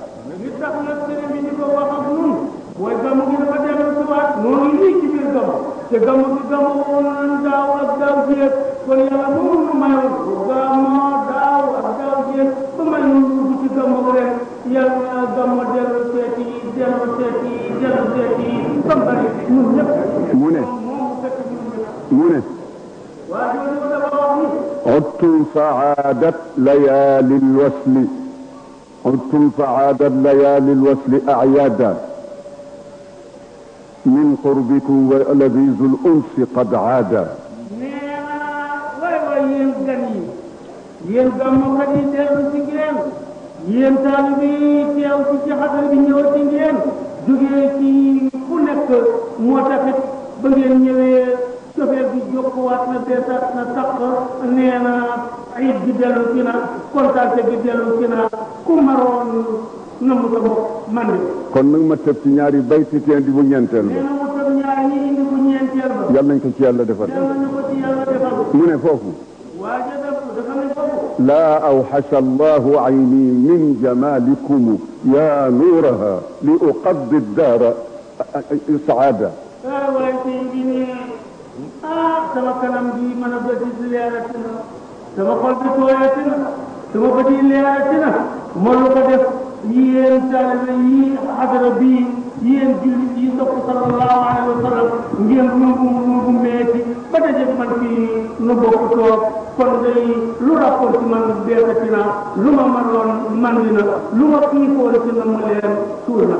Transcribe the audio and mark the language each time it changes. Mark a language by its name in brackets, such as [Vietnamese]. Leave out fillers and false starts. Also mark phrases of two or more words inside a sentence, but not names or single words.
[Wolof] li tax nag sëriñ bi di ko wax ak nun mooy gàmmu gi dafa dellu si waat noonu lii ci biir gàmmu te gàmmu gi gàmmu woon nañ daaw ak daaw jéeg kon yàlla moom nu mayoon gàmmoo daaw ak daaw jéeg ba may nu dugg ci gàmmu ren yàlla gàmmu dellu seeti dellu seeti dellu seeti ba bari ñun ñëpp mu ne moom fekk ñun ñëpp mu ne waa jooju dafa wax ni [Arabic] عدتم فعادت ليالي الوصل عدتم فعادت ليالي الوصل أعيادا من قربكم ولذيذ الأنس قد عادا [Wolof] nee na waay waay yéen gan yi yéen gàmmukat yi dellu si ngeen yéen taalibe yi teew ci xadara bi ñëw ci ngeen jógee ci fu nekk moo taxit ba ngeen ñëwee cofeel bi jokkuwaat na beesaat na tax nee na ayit bi dellu si na kontaante bi dellu si na ku maroon na mu sa bopp man de kon nag ma tëb ci ñaari bayti teen di bu ñeenteel nee ba na mu tëb ñaar ñi indi bu ñeenteel ba yal nañ ko ci yàlla defal yàlla na ko ci yàlla defal mu ne foofu waaja def dafa ne foofu [Arabic] لا أوحش الله عيني من جمالكم يا نورها لأقضي الدار سعادة [Wolof] waaye tey bi ne sama kanam bi mën a bët yi leerati na sama xol bi tooyati na sama bët yi leerati na moo lu ko def yéen taalibe yi xadara bii yéen jullit yi sopp [Arabic] صلى الله عليه وسلم [Wolof] ngeen nu meeti ba daje man fii nu bokk toog kon day lu rappoon ci man beesati na lu ma mënoon man li na lu ma xiifoon ci na ma leen suur na